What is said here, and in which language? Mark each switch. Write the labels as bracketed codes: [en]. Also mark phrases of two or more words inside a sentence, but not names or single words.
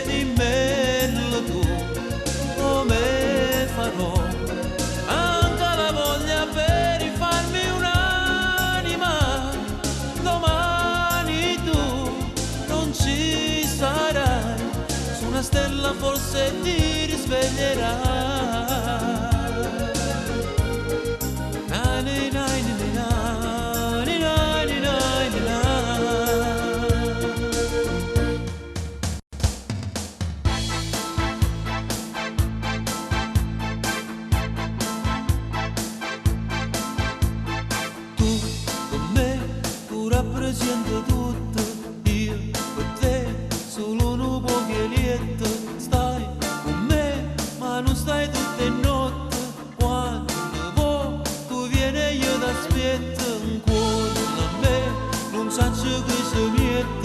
[it] Dimmelo tu, come farò? Manca la voglia per rifarmi un'anima. Domani tu non ci sarai, su una stella forse ti risveglierai. Nani, nani, nani, nani, nani, nani. Tu con me, tu rappresenti tutto, io per te solo un po' che lieto. Stai con me, ma non stai tutte notte. Quando vuoi tu vieni io t'aspetto. [nap] Un cuore a me non saccio che si miette.